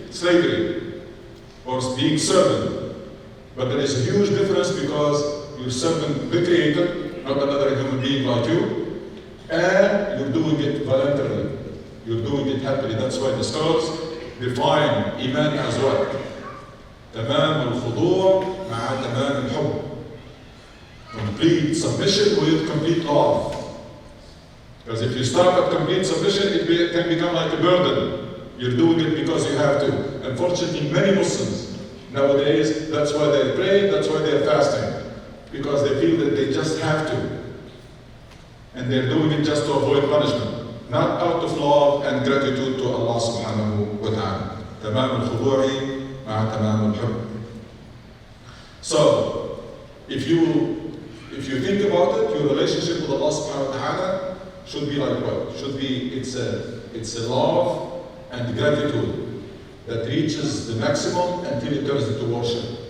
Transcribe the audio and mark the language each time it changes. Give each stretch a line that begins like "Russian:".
English: Slavery or being servant. But there is a huge difference because you're serving the Creator, not another human being like you, and you're doing it voluntarily. You're doing it happily. That's why the scholars, define Iman as what?
Arabic: تمام الخضوع مع تمام الحب.
English: Complete submission with complete love. Because if you start at complete submission, it can become like a burden. You're doing it because you have to. Unfortunately, many Muslims nowadays, that's why they pray, that's why they're fasting. Because they feel that they just have to. And they're doing it just to avoid punishment. Not out of love and gratitude to Allah subhanahu wa ta'ala.
Arabic: تمام الخضوع مع تمام الحب.
English: So, if you think about it, your relationship with Allah subhanahu wa ta'ala should be like what? Should be, it's a love and gratitude that reaches the maximum until it turns into worship.